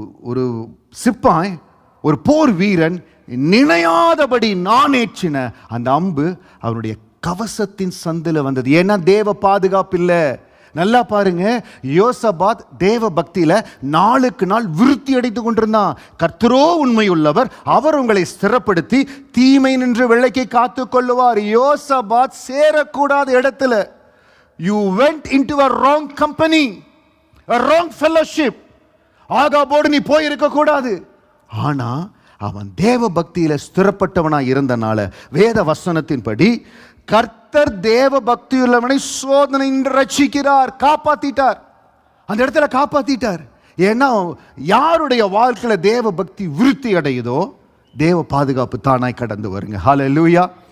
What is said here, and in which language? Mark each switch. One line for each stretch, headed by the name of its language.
Tamil: ஒரு சிப்பாய், ஒரு போர் வீரன் நினையாதபடி நானேற்றின அந்த அம்பு அவனுடைய கவசத்தின் சந்தில் வந்தது. ஏன்னா தேவ பாதுகாப்பு இல்லை. நல்லா பாருங்க, யோசபாத் தேவ பக்தியில நாளுக்கு நாள் விருத்தி அடைந்து கொண்டிருந்தான். கர்த்தரோ உண்மையுள்ளவர், அவர் உங்களை ஸ்திரப்படுத்தி தீமை நின்று வெள்ளைக்கை காத்து கொள்ளுவார். யோசபாத் சேரக்கூடாத இடத்துல,
English: you went into a wrong company, a wrong fellowship.
Tamil: ஆகாபோடு நீ போயிருக்க கூடாது. ஆனா அவன் தேவ பக்தியில ஸ்திரப்பட்டவனாய் இருந்தனால வேத வசனத்தின்படி கர்த்தர் தேவ பக்தியுள்ளவனை சோதனை ரட்சிக்கிறார், காப்பாத்திட்டார். அந்த இடத்துல காப்பாத்திட்டார். ஏன்னா யாருடைய வாழ்க்கையில தேவ பக்தி விருத்தி அடையுதோ தேவ பாதுகாப்பு தானாய் கடந்து வருங்க. ஹல்லேலூயா.